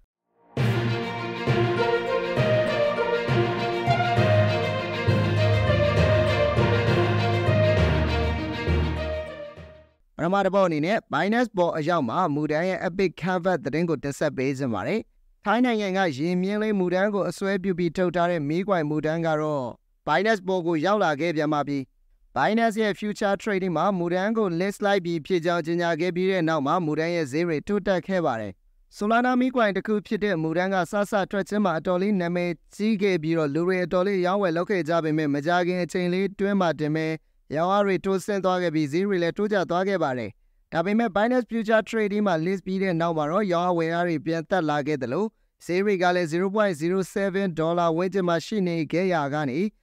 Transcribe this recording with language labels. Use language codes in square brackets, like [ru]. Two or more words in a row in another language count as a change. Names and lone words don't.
[my] ပထမတစ်ပုတ်အနေနဲ့ Binance ပေါ်အရောက်မှာမူတန်းရဲ့ [en] epic comeback [my] သတင်းကိုတင်ဆက်ပေးကြပါမယ်။ထိုင်းနိုင်ငံကရေမြင့်လေးမူတန်းကိုအစွဲပြုပြီးထုတ်ထားတဲ့မီးကွိုင်မူတန်း ကတော့ Binance ပေါ်ကိုရောက်လာခဲ့ပြန်ပါပြီ။ Binance ရဲ့ [en] future trading [my] မှာမူတန်းကို list လိုက်ပြီးဖြစ်ကြောင်းကြေညာခဲ့ပြီးတဲ့နောက်မှာမူတန်းရဲ့ဈေးတွေ ထိုးတက်ခဲ့ပါတယ်။ Solana မီးကွိုင်တစ်ခုဖြစ်တဲ့မူတန်းကစထွက်ခြင်းမှာအတော်လေးနာမည်ကြီးခဲ့ပြီးတော့လူတွေအတော်လေးရောင်းဝယ်လုပ်ခဲ့ကြပေမဲ့မကြခင်အချိန်လေးတွင်းမှာတင်မဲ့ရောင်းအားတွေတိုးဆင်းသွားခဲ့ပြီးဈေးတွေလည်းတိုးကျသွားခဲ့ပါတယ်။ဒါပေမဲ့ Binance [en] Future Trading [my] မှာ list ပြီးတဲ့နောက်မှာတော့ရောင်းအားဝယ်အားတွေပြန်တက်လာခဲ့တယ်လို့ဈေးတွေကလည်း $0.07 ဝန်းကျင်မှာရှိနေခဲ့ရာကနေ